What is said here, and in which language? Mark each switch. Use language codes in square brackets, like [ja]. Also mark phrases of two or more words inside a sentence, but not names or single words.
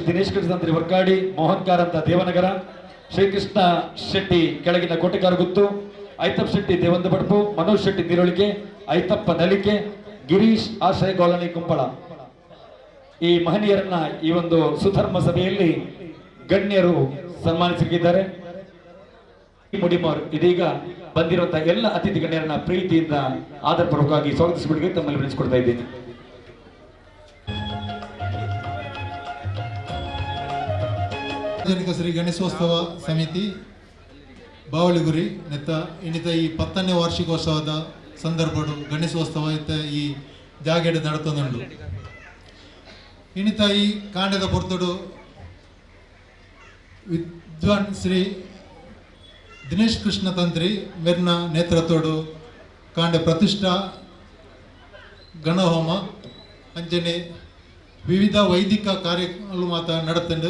[kn] ದಿನೇಶ್ ಕೃಷ್ಣಂತ್ರಿ ವರ್ಕಾಡಿ, ಮೋಹನ್ ಕಾರಂತ ದೇವನಗರ, ಶ್ರೀಕೃಷ್ಣ ಶೆಟ್ಟಿ ಕೆಳಗಿನ ಕೋಟೆಕಾರಗುತ್ತು, ಐತಪ್ ಶೆಟ್ಟಿ ದೇವಂದ ಬಡ್ಪು, ಮನೋಜ್ ಶೆಟ್ಟಿ ನೀರೊಳಿಕೆ, ಐತಪ್ಪ ನಲಿಕೆ, ಗಿರೀಶ್ ಆಶ್ರಯ ಕಾಲೋನಿ ಕುಂಪಳ ಈ ಮಹನೀಯರನ್ನ ಈ ಒಂದು ಸುಧರ್ಮ ಸಭೆಯಲ್ಲಿ ಗಣ್ಯರು ಸನ್ಮಾನಿಸಿದ್ದಾರೆ. ಮುಡಿಮಾರು ಇದೀಗ ಬಂದಿರುವಂತಹ ಎಲ್ಲ ಅತಿಥಿ ಗಣ್ಯರನ್ನ ಪ್ರೀತಿಯಿಂದ ಆದರಪೂರ್ವಕವಾಗಿ ಸ್ವಾಗತಿಸಿಬಿಡಿಗೆ ತಮ್ಮಲ್ಲಿ ವಿನಿಸಿಕೊಡ್ತಾ ಇದ್ದೀನಿ. [tcy] ಸಾರ್ವಜನಿಕ ಶ್ರೀ ಗಣೇಶೋತ್ಸವ ಸಮಿತಿ ಬಾವಳಿಗುರಿ ನೆತ್ತ ಇನ್ನಿತ ಈ 10ನೇ ವಾರ್ಷಿಕೋತ್ಸವದ ಸಂದರ್ಭಡು ಗಣೇಶೋತ್ಸವ ಇತ್ತ ಈ ಜಾಗೆಡ್ ನಡತೊಂದುಂಡು. ಇನ್ನಿತ ಈ ಕಾಂಡದ ಪೊರ್ತುಡು ವಿದ್ವಾನ್ ಶ್ರೀ ದಿನೇಶ್ ಕೃಷ್ಣ ತಂತ್ರಿ ಮೇರ್ನ ನೇತೃತ್ವಡು ಕಾಂಡೆ ಪ್ರತಿಷ್ಠಾ ಗಣಹೋಮ ಅಂಚನೆ ವಿವಿಧ ವೈದಿಕ ಕಾರ್ಯಗಳು ಮಾತ ನಡತಂಡು